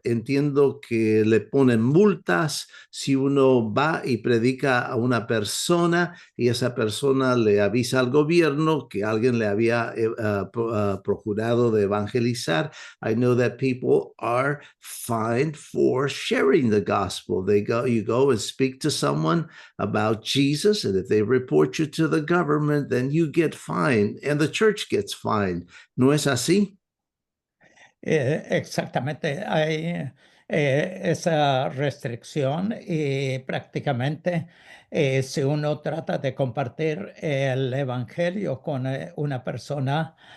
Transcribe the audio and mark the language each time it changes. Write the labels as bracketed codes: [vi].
[es] Entiendo que le ponen multas si uno va y predica a una persona y esa persona le avisa al gobierno que alguien le había procurado de evangelizar. [en] I know that people are fined for sharing the gospel. You go and speak to someone about Jesus, and if they report you to the government, then you get fined, and the church gets fined. [es] ¿No es así? Exactamente, hay esa restricción y prácticamente si uno trata de compartir el evangelio con una persona